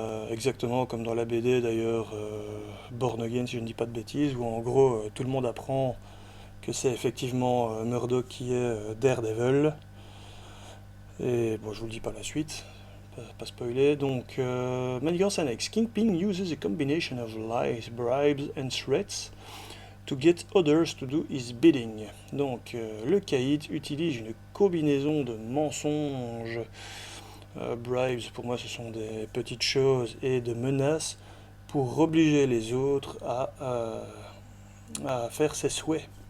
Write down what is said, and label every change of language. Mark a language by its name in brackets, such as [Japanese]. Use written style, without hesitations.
[French] Exactement comme dans la BD d'ailleurs, Born Again si je ne dis pas de bêtises, où en gros tout le monde apprend que c'est effectivement Murdoch qui est Daredevil. Et bon, je vous le dis pas la suite, pas spoiler. Donc, manigance annexe. [English] Kingpin uses a combination of lies, bribes and threats to get others to do his bidding. [French] Donc, le caïd utilise une combinaison de mensonges, bribes pour moi ce sont des petites choses, et de menaces pour obliger les autres à faire ses souhaits.